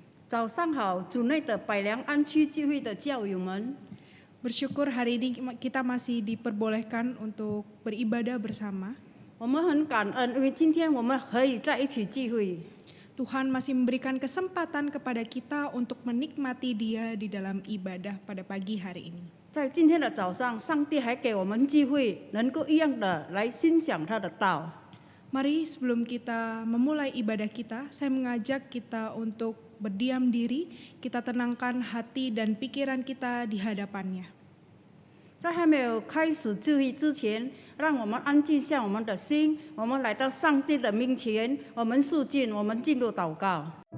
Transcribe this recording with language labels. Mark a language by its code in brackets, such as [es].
[zh] 早上好，主内的百良安区聚会的教友们， [id] Bersyukur hari ini kita masih diperbolehkan untuk beribadah bersama. [zh] 我们很感恩，因为今天我们可以在一起聚会。 [id] Tuhan masih memberikan kesempatan kepada kita untuk menikmati Dia di dalam ibadah pada pagi hari ini. [zh] 在今天的早上，上帝还给我们机会，能够一样的来欣赏他的道。 [id] Mari sebelum kita memulai ibadah kita, saya mengajak kita untuk berdiam diri, kita tenangkan hati dan pikiran kita di hadapannya. [zh] 在还没有开始聚会之前，让我们安静下我们的心，我们来到上帝的面前，我们肃静，我们进入祷告。